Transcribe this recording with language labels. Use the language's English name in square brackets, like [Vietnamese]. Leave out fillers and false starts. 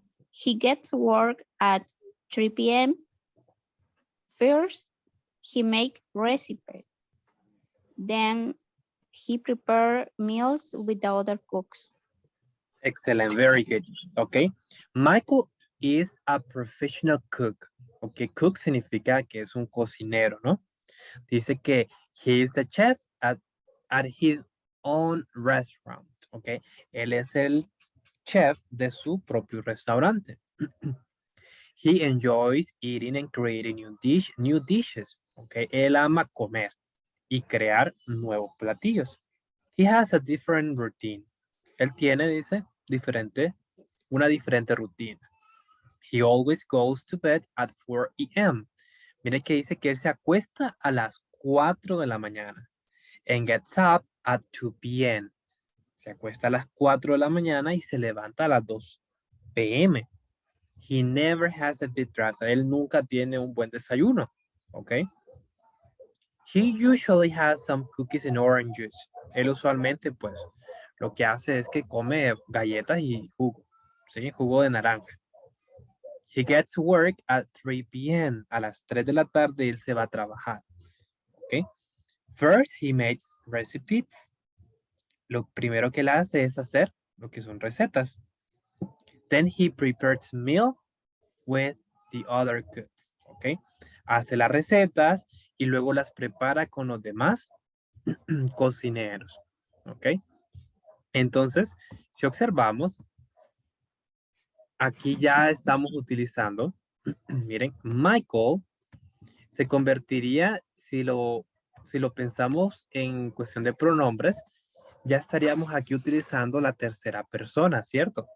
[English] He gets to work at 3 p.m. First, he makes recipes. Then he prepares meals with the other cooks. Excellent. Very good. Okay. Michael is a professional cook. Okay. [Spanish] Cook significa que es un cocinero, ¿no? Dice que [English] he is the chef at his own restaurant. Okay. [Spanish] Él es el chef de su propio restaurante. [English] He enjoys eating and creating new dishes. Okay. [Spanish] Él ama comer y crear nuevos platillos. [English] He has a different routine. [Spanish] Él tiene, dice, una diferente rutina. [English] He always goes to bed at 4 a.m. [Spanish] Mire que dice que él se acuesta a las 4 de la mañana. [English] And gets up at 2 p.m. [Spanish] Se acuesta a las 4 de la mañana y se levanta a las 2 p.m. [English] He never has a big breakfast. [Spanish] Él nunca tiene un buen desayuno. ¿Ok? [English] He usually has some cookies and orange juice. [Spanish] Él usualmente, pues, lo que hace es que come galletas y jugo. ¿Sí? Jugo de naranja. [English] He gets to work at 3 p.m. [Spanish] A las 3 de la tarde él se va a trabajar. ¿Ok? [English] First, he makes recipes. [Spanish] Lo primero que él hace es hacer lo que son recetas. [English] Then he prepares meal with the other cooks. ¿Ok? [Spanish] Hace las recetas y luego las prepara con los demás cocineros. ¿Ok? Entonces, si observamos, aquí ya estamos utilizando, miren, Michael se convertiría, si lo pensamos en cuestión de pronombres, ya estaríamos aquí utilizando la tercera persona, ¿cierto?